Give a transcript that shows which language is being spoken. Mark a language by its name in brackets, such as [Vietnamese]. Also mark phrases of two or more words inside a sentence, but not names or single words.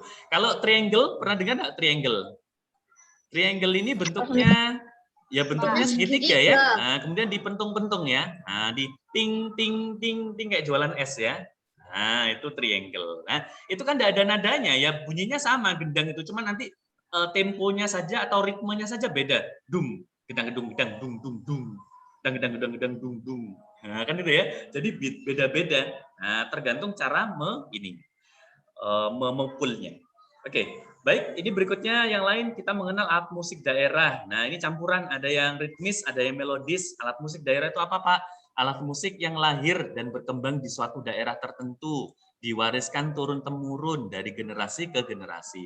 [Indonesian] Kalau triangle, pernah dengar nggak triangle? Triangle ini bentuknya segitiga ya. Nah, kemudian dipentung-pentung ya. Nah, di ting ting ting ting kayak jualan es ya. Nah, itu triangle. Nah, itu kan tidak ada nadanya ya, bunyinya sama gendang itu, cuma nanti temponya saja atau ritmenya saja beda. Dung, gedang gedung gedang dung dung dung. Gedang gedang gedang dung dung. Nah, kan itu ya. Jadi beda-beda. Nah, tergantung cara memukulnya. Oke, baik. Ini berikutnya yang lain kita mengenal alat musik daerah. Nah, ini campuran, ada yang ritmis, ada yang melodis. Alat musik daerah itu apa, Pak? Alat musik yang lahir dan berkembang di suatu daerah tertentu, diwariskan turun-temurun dari generasi ke generasi.